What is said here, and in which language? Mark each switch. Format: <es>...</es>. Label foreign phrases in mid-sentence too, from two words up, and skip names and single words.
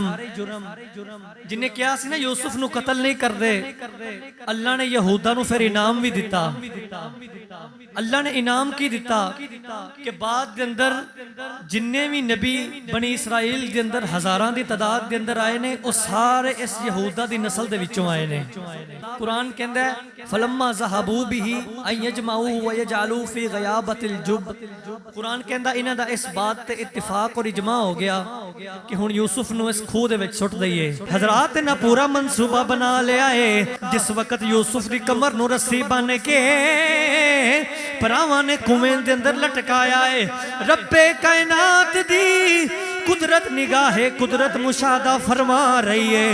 <pa>جنہاں کہا سی نا یوسف نوں قتل نہیں کردے، اللہ نے یہودا نوں فیر انعام بھی دتا. اللہ نے انعام کی دتا کہ بعد دے اندر جنّے بھی نبی بنی اسرائیل دے اندر ہزاراں دی تعداد دے اندر آئے نے، وہ سارے اس یہودا دی نسل دے وچوں آئے نے. قرآن کہندا ہے</pa> <ar>فلما ذهبوا به أجمعوا و يجعلوا في غيابت الجب.</ar> <pa>قرآن کہندا انہاں دا اس بات تے اتفاق اور اجماع ہو گیا کہ ہن یوسف نوں اس کھوہ دے وچ سٹ دئیے. حضرات انہاں پورا منصوبہ بنا لیا ہے۔ جس وقت یوسف دی کمر نوں رسّی بن کے بھراواں نے کنویں دے اندر لٹکایا ہے، ربِ کائنات دی قدرت نگاہِ قدرت مشاہدہ فرما رہی ہے.</pa>